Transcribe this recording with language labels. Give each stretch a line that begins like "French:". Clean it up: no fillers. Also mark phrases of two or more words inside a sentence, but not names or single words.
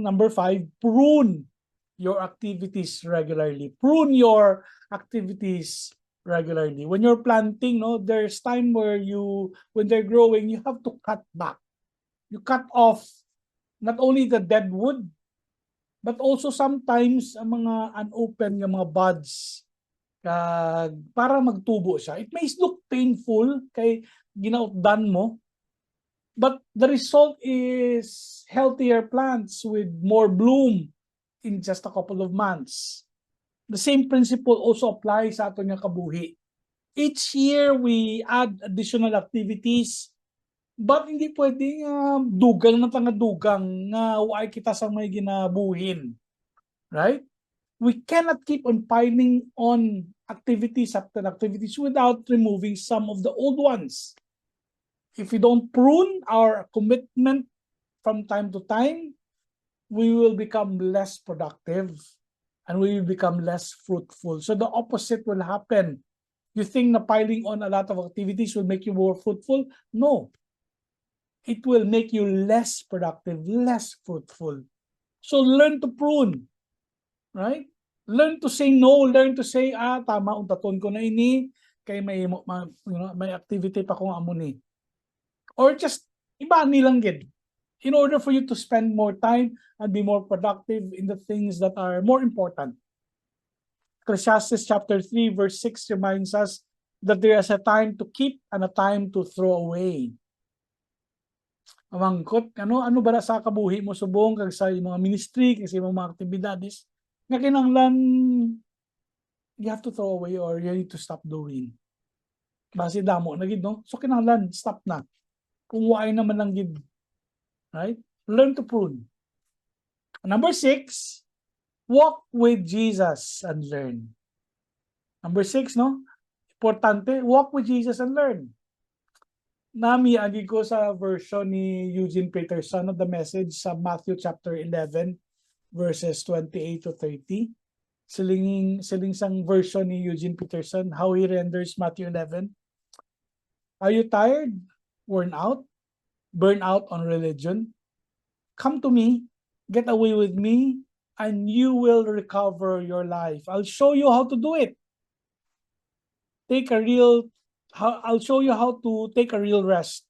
English: Number 5, prune your activities regularly. Prune your activities regularly. When you're planting, there's time where when they're growing, you have to cut back. You cut off not only the dead wood, but also sometimes
Hiligaynon: ang mga unopened nga mga buds para magtubo siya.
English: It may look painful
Hiligaynon: kay ginautdan mo,
English: but the result is healthier plants with more bloom in just a couple of months. The same principle also applies
Hiligaynon: sa ato nga kabuhi.
English: Each year we add additional activities
Hiligaynon: But hindi pwedeng dugang na tanga dugang nga waay kita sa may ginabuhin.
English: Right? We cannot keep on piling on activities after activities without removing some of the old ones. If we don't prune our commitment from time to time, we will become less productive and we will become less fruitful. So the opposite will happen. You think na piling on a lot of activities will make you more fruitful? No. It will make you less productive, less fruitful. So learn to prune, right? Learn to say no, learn to say,
Hiligaynon: tama, untaton ko na ini, kay may activity pa kong amo ni. Or just, iba nilang gid.
English: In order for you to spend more time and be more productive in the things that are more important. Ecclesiastes chapter 3 verse 6 reminds us that there is a time to keep and a time to throw away.
Hiligaynon: Amangkot, ano ba sa kabuhi mo subong kag sa mga ministry, kag sa mga aktibidades nga kinahanglan
English: you have to throw away or you need to stop doing.
Hiligaynon: Base damo na gid, no? So kinahanglan stop na. Kung waay naman lang gid.
English: Right? Learn to prune. Number 6, walk with Jesus and learn. Number 6, no? Importante, walk with Jesus and learn.
Hiligaynon: Nami agi ko sa version ni Eugene Peterson of the Message sa Matthew chapter 11 verses 28 to 30. Siling sang version ni Eugene Peterson,
English: how he renders Matthew 11. Are you tired? Worn out? Burn out on religion? Come to me, get away with me, and you will recover your life. I'll show you how to do it. I'll show you how to take a real rest.